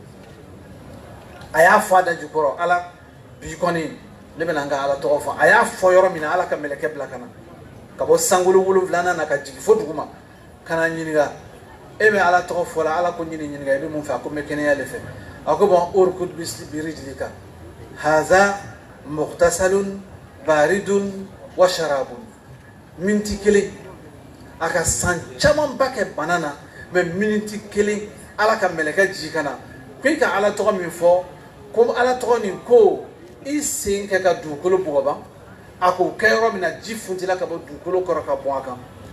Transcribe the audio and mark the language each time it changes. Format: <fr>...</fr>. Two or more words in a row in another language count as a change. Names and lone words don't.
<bm>a y'a fɔ a da jukɔrɔ ala bi kɔni ne bɛna n ka ala tɔgɔ fɔ a y'a fɔ yɔrɔ min na ala ka mɛlɛkɛ bila ka na ka bɔ sankolo 7 na ka jigin fo dugu ma ka na ɲininka e bɛ ala tɔgɔ fɔ la ala ko ɲininka i bɛ mun fɛ a ko n bɛ kɛnɛya de fɛ a ko bon</bm> <ar>اركض برجلك هذا مغتسل بارد وشراب</ar> <bm>minti kelen a ka san caman ba kɛ bana na mais minti kelen ala ka mɛlɛkɛ jigin ka na ko i ka ala tɔgɔ min fɔ ko ala tɔgɔ nin ko i sen kɛ ka dugukolo bɔgɔba a k'o kɛ yɔrɔ min na ji funtila ka bɔ dugukolo kɔrɔ ka bɔn a kan</bm>